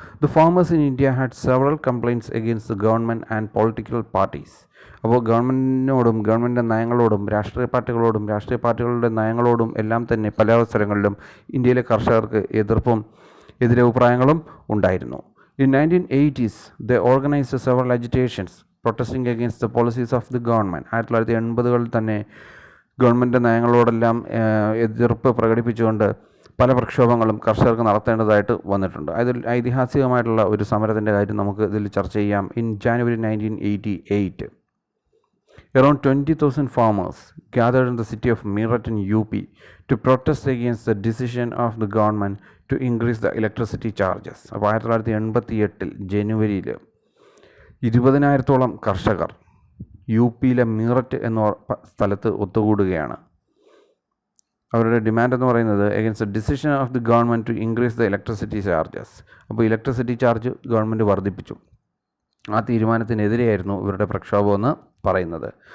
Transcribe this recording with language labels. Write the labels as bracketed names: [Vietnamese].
[English] The farmers in India had several complaints against the government and political parties. [Malayalam] അപ്പോൾ ഗവൺമെൻറ്റിനോടും ഗവൺമെൻറ്റിൻ്റെ നയങ്ങളോടും രാഷ്ട്രീയ പാർട്ടികളുടെ നയങ്ങളോടും എല്ലാം തന്നെ പല അവസരങ്ങളിലും ഇന്ത്യയിലെ കർഷകർക്ക് എതിർപ്പും എതിരഭിപ്രായങ്ങളും ഉണ്ടായിരുന്നു. [English] In 1980s they organized several agitations protesting against the policies of the government. [Malayalam] 1980-കളിൽ തന്നെ ഗവൺമെൻറ് നയങ്ങളോടെല്ലാം എതിർപ്പ് പ്രകടിപ്പിച്ചുകൊണ്ട് പല പ്രക്ഷോഭങ്ങളും കർഷകർക്ക് നടത്തേണ്ടതായിട്ട് വന്നിട്ടുണ്ട്. അതിൽ ഐതിഹാസികമായിട്ടുള്ള ഒരു സമരത്തിൻ്റെ കാര്യം നമുക്ക് ഇതിൽ ചർച്ച ചെയ്യാം. [English] In January 1988 around 20,000 farmers gathered in the city of Meerut in UP to protest against the decision of the government to increase the electricity charges. [Malayalam] അപ്പോൾ 1988 ജനുവരിയിൽ 20,000-ഓളം കർഷകർ UPയിലെ മീററ്റ് എന്ന സ്ഥലത്ത് ഒത്തുകൂടുകയാണ്. അവരുടെ ഡിമാൻഡ് എന്ന് പറയുന്നത് [English] Against the decision of the government to increase the electricity charges. [Malayalam] അപ്പോൾ electricity charge government വർദ്ധിപ്പിച്ചു. ആ തീരുമാനത്തിനെതിരെയായിരുന്നു ഇവരുടെ പ്രക്ഷോഭം എന്ന് പറയുന്നത്.